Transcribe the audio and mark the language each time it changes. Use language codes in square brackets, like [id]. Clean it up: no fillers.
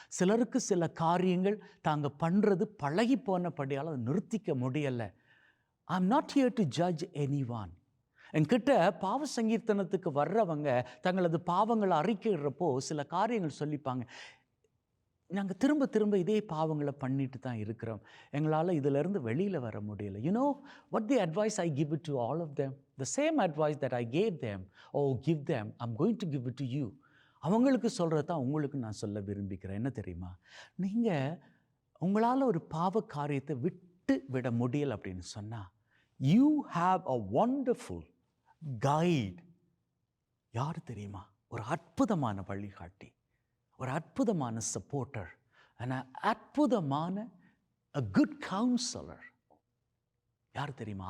[ta] சிலருக்கு சில காரியங்கள் தாங்க பண்றது பழகி போனபடியால் அதை நிறுத்திக்க முடியலை. [en] I am not here to judge anyone. [ta] என்கிட்ட பாவ சங்கீர்த்தனத்துக்கு வர்றவங்க தங்களது பாவங்களை அறிக்கைறப்போ சில காரியங்கள் சொல்லிப்பாங்க. நாங்கள் திரும்ப திரும்ப இதே பாவங்களை பண்ணிட்டு தான் இருக்கிறோம், எங்களால் இதிலிருந்து வெளியில் வர முடியல. [en] You know what the advice I give it to all of them, the same advice that I gave them, give them, I'm going to give it to you. [ta] அவங்களுக்கு சொல்கிறது தான் உங்களுக்கு நான் சொல்ல விரும்பிக்கிறேன். என்ன தெரியுமா? நீங்கள் உங்களால் ஒரு பாவ காரியத்தை விட்டு விட முடியலை அப்படின்னு சொன்னால், [en] you have a wonderful guide. [ta] யார் தெரியுமா? ஒரு அற்புதமான வழிகாட்டி, ஒரு அற்புதமான சப்போர்ட்டர், அற்புதமான [en] a good counselor. [ta] யார் தெரியுமா?